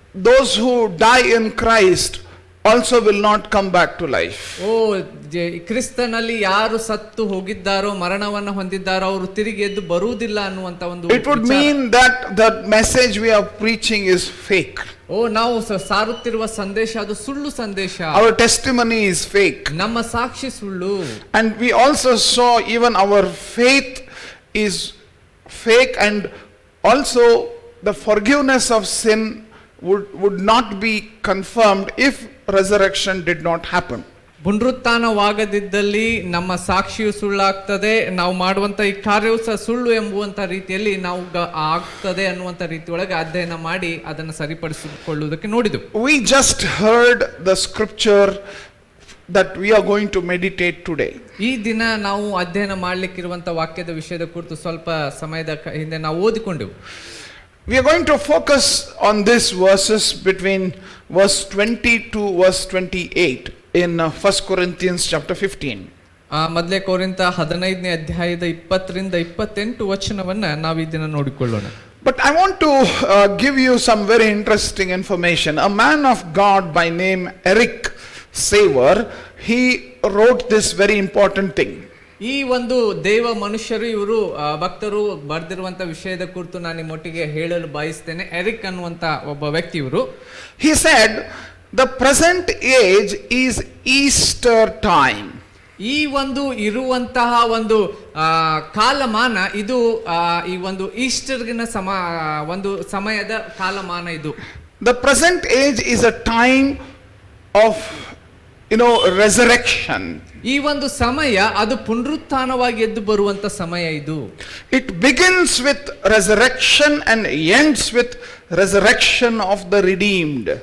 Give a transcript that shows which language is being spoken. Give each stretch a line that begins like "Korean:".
English: those who die in Christ also will not come back to life.
Kannada: ಕ್ರಿಸ್ತನಲ್ಲಿ ಯಾರು ಸತ್ತು ಹೋಗಿದ್ದಾರೋ, ಮರಣವನ್ನು ಹೊಂದಿದ್ದಾರೋ, ಅವರು ತಿರುಗಿ ಎದ್ದು ಬರುವುದಿಲ್ಲ ಅನ್ನುವಂತ ಒಂದು
English: It would mean that the message we are preaching is fake.
Kannada: ನಾವು ಸಾರುತ್ತಿರುವ ಸಂದೇಶ ಅದು ಸುಳ್ಳು ಸಂದೇಶ.
English: Our testimony is fake.
Kannada: ನಮ್ಮ ಸಾಕ್ಷಿ ಸುಳ್ಳು.
English: And we also saw even our faith is fake, and also the forgiveness of sin would not be confirmed if resurrection did not happen.
Kannada: ಪುನರುತ್ಥಾನವಾಗದಿದ್ದಲ್ಲಿ ನಮ್ಮ ಸಾಕ್ಷಿಯು ಸುಳ್ಳಾಗ್ತದೆ, ನಾವು ಮಾಡುವಂತ ಈ ಕಾರ್ಯವು ಸಹ ಸುಳ್ಳು ಎಂಬುವಂತ ರೀತಿಯಲ್ಲಿ ನಾವು ಆಗ್ತದೆ ಅನ್ನುವಂತ ರೀತಿಯೊಳಗೆ ಅಧ್ಯಯನ ಮಾಡಿ ಅದನ್ನು ಸರಿಪಡಿಸಿಕೊಳ್ಳುವುದಕ್ಕೆ ನೋಡಿದೆವು.
English: We just heard the scripture that we are going to meditate today.
Kannada: ಈ ದಿನ ನಾವು ಅಧ್ಯಯನ ಮಾಡಲಿಕ್ಕಿರುವಂತ ವಾಕ್ಯದ ವಿಷಯದ ಕುರಿತು ಸ್ವಲ್ಪ ಸಮಯದ ಹಿಂದೆ ನಾವು ಓದಿಕೊಂಡೆವು.
English: We are going to focus on these verses between verse 20 to verse 28 in 1 Corinthians chapter 15.
Kannada: ಮೊದಲೇ ಕೊರಿಂಥ 15ನೇ ಅಧ್ಯಾಯದ 20 ರಿಂದ 28 ವಚನವನ್ನ ನಾವು ಈ ದಿನ ನೋಡಿಕೊಳ್ಳೋಣ.
English: But I want to give you some very interesting information. A man of God by name Eric Saver, he wrote this very important thing.
Kannada: ಈ ಒಂದು ದೇವ ಮನುಷ್ಯರು, ಇವರು ಭಕ್ತರು ಬರೆದಿರುವಂತ ವಿಷಯದ ಕುರಿತು ನಾನು ನಿಮ್ಮೊಟ್ಟಿಗೆ ಹೇಳಲು ಬಯಸ್ತೇನೆ. ಎರಿಕ್ ಅನ್ನುವಂತ ಒಬ್ಬ ವ್ಯಕ್ತಿ ಇವರು.
English: He said the present age is Easter time.
Kannada: ಈ ಒಂದು ಇರುವಂತಹ ಒಂದು ಕಾಲಮಾನ ಇದು ಈ ಒಂದು ಈಸ್ಟರ್ಗಿನ ಒಂದು ಸಮಯದ ಕಾಲಮಾನ ಇದು.
English: The present age is a time of resurrection.
Kannada: ಈ ಒಂದು ಸಮಯ ಅದು ಪುನರುತ್ಥಾನವಾಗಿ ಎದ್ದು ಬರುವಂತ ಸಮಯ ಇದು.
English: It begins with resurrection and ends with resurrection of the redeemed.